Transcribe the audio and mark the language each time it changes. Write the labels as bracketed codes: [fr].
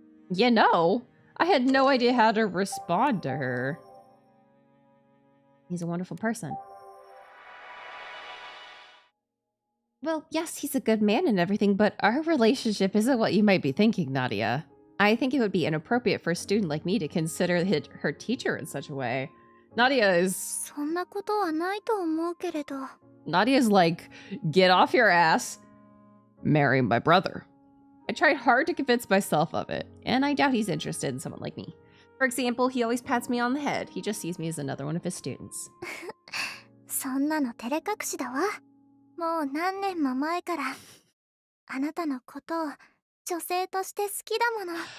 [en] You know, I had no idea how to respond to her. He's a wonderful person. Well, yes, he's a good man and everything, but our relationship isn't what you might be thinking, Nadia. I think it would be inappropriate for a student like me to consider her teacher in such a way. Nadia is... [ja] そんなことはないと思うけれど。 [en] Nadia's like, get off your ass, marry my brother. I tried hard to convince myself of it, and I doubt he's interested in someone like me. For example, he always pats me on the head. He just sees me as another one of his students. [ja] そんなの照れ隠しだわ。もう何年も前からあなたのことを女性として好きだもの。